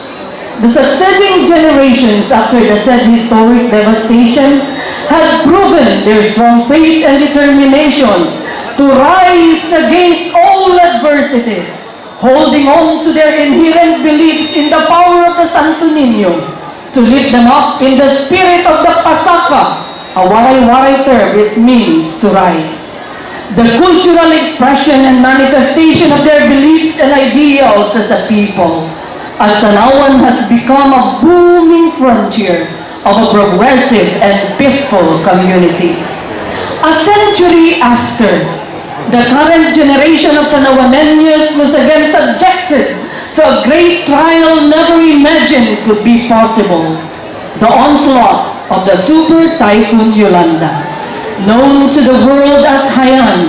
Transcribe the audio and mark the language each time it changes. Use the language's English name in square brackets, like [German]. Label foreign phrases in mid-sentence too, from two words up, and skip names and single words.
[English] The succeeding generations after the said historic devastation had proven their strong faith and determination to rise against all adversities, holding on to their inherent beliefs in the power of the Santo Niño. to lift them up in the spirit of the Pasaka, a waray-waray term which means to rise. The cultural expression and manifestation of their beliefs and ideals as a people, as Tanauan has become a booming frontier of a progressive and peaceful community. A century after, the current generation of Tanauaneños was again subjected to a great trial never imagined could be possible: the onslaught of the Super Typhoon Yolanda, known to the world as Haiyan.